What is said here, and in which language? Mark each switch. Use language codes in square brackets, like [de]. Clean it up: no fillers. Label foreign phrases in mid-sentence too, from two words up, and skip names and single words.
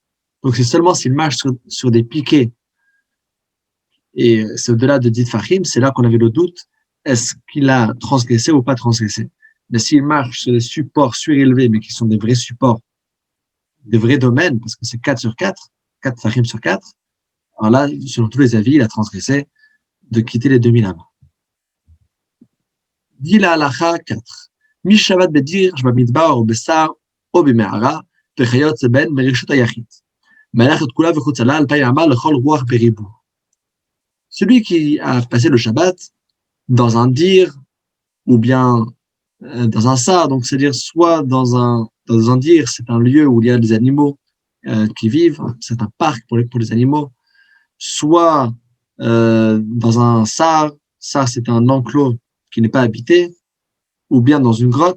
[fr] Donc, c'est seulement s'il marche sur des piquets, et c'est au-delà de 10 tfachim, c'est là qu'on avait le doute, est-ce qu'il a transgressé ou pas transgressé? Mais s'il marche sur des supports surélevés, mais qui sont des vrais supports, des vrais domaines, parce que c'est 4 sur 4, 4 tfachim sur 4, alors là, selon tous les avis, il a transgressé de quitter les 2000 amas. Dit la halacha 4. [he] מי ששבת בדיר, במדבר או בשר או במערה, וכיוצא בין מרשות היחיד. מלאכת כולה וחוץ לה 2000 אמה לכל רוח בריבו. [fr] Celui qui a passé le Shabbat dans un dir, ou bien dans un sar, donc c'est-à-dire soit dans un dir, c'est un lieu où il y a des animaux qui vivent, c'est un parc pour les animaux, soit dans un sar c'est un enclos qui n'est pas habité, ou bien dans une grotte.